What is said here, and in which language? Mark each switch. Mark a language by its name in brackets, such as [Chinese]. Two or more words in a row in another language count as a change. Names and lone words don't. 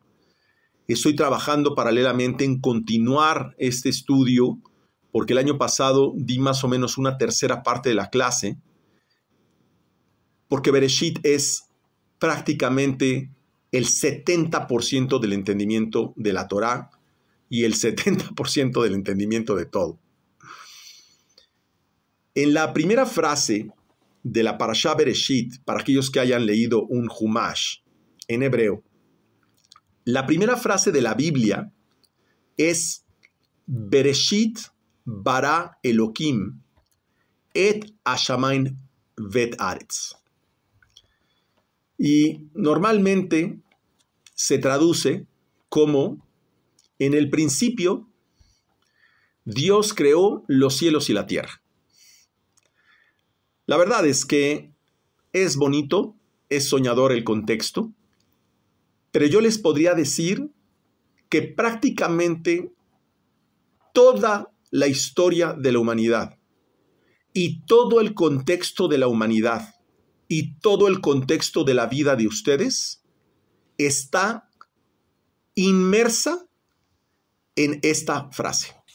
[Spanish] Estoy trabajando paralelamente en continuar este estudio porque el año pasado di más o menos una tercera parte de la clase, porque Bereshit es prácticamente el 70% del entendimiento de la Torá y el 70% del entendimiento de todo. En la primera frase de la Parashá Bereshit, para aquellos que hayan leído un Humash en hebreo, la primera frase de la Biblia es [Hebrew] בראשית ברא אלהים את השמים ואת הארץ. [Spanish] Y normalmente se traduce como en el principio Dios creó los cielos y la tierra. La verdad es que es bonito, es soñador el contexto, pero yo les podría decir que prácticamente toda la historia de la humanidad y todo el contexto de la humanidad y todo el contexto de la vida de ustedes está inmersa en esta frase.